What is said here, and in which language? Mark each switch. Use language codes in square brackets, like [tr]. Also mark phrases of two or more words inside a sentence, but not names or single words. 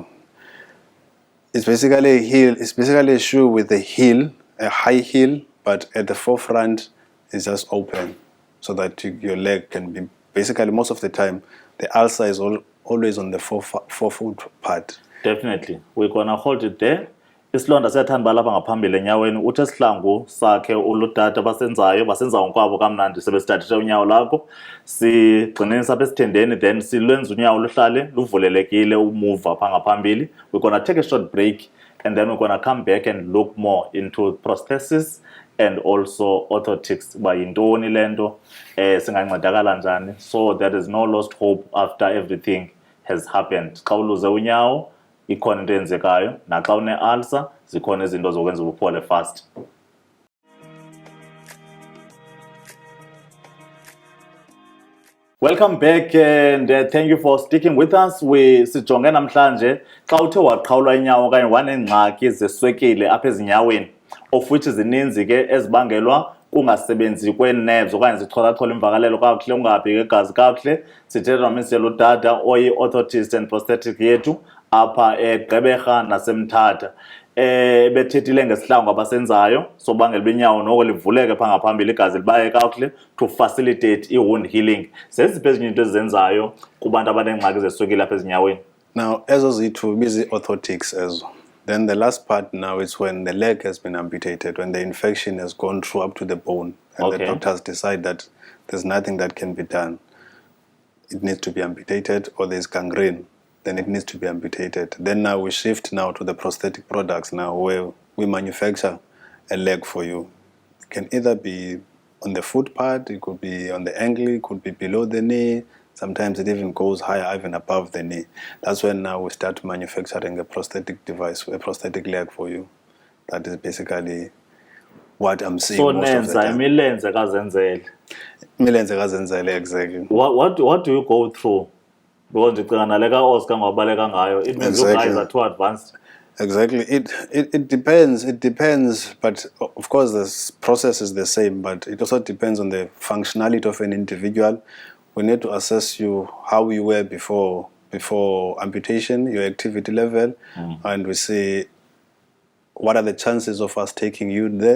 [en] It's basically a heel. It's basically a shoe with a heel, a high heel, but at the forefront is just open, so that your leg can be. Basically, most of the time, the ulcer is always on the forefoot part. Definitely, we're gonna hold it there. [xh] Isilonda siyathanda lapha ngaphambili enyaweni, uthe sihlangu sakhe uludada basenza ngokwabo kamnandi sebesithathishe unyawo lakho, sigxinisa apha esithendeni, then silwenza unyawo luhlale luvulelekile umove apha ngaphambili. [en] We're gonna take a short break and then we're gonna come back and look more into prosthesis and also orthotics, [xh] uba yintoni le nto, singancedakala njani, [en] so there is no lost hope after everything has happened. [xh] Xa uluze unyawo ikhona into eyenzekayo, naxa une-ulcer zikhona izinto zokwenza uphole fast. [en] Welcome back and thank you for sticking with us. [xh] Sijonge namhlanje xa uthe waqhawulwa inyawo okanye waneengxaki zeswekile apha ezinyaweni, [en] of which [xh] zininzi ke ezibangelwa kungasebenzi kwee-nerves okanye zicholachola imvakalelo kakuhle, ungahambhi igazi kakuhle. Sithetha nomsiyelo udada oyi- [en] orthotist and prosthetic [xh] yethu apha eGqeberha naseMthatha. Bethethile ngesihlangu abasenzayo sobangela benyawo noko livuleke pha ngaphambili, igazi libaye kakuhle [en] to facilitate i-wound healing. [xh] Zeziphi ezinye into ezizenzayo kubantu abaneengxaki zeswekile apha ezinyaweni? Now, ezo ziyi-2 busy orthotics ezo. [en] Then the last part now is when the leg has been amputated, when the infection has gone through up to the bone, and the doctors decide that there's nothing that can be done. It needs to be amputated, or there's gangrene, then it needs to be amputated. Then now we shift now to the prosthetic products now, where we manufacture a leg for you. It can either be on the foot part, it could be on the ankle, it could be below the knee. Sometimes it even goes higher, even above the knee. That's when now we start manufacturing a prosthetic device, a prosthetic leg for you. That is basically what I'm seeing So most of the time. [xh] milenze kazenzele. Milenze kazenzele, [en] exactly. What do you go through? Because [xh] ndicinga nale ka-Oscar ngobaleka ngayo, [en] it means you guys are too advanced. Exactly. It depends. It depends. But of course, the process is the same. But it also depends on the functionality of an individual. We need to assess you how you were before amputation, your activity level, and we see what are the chances of us taking you there.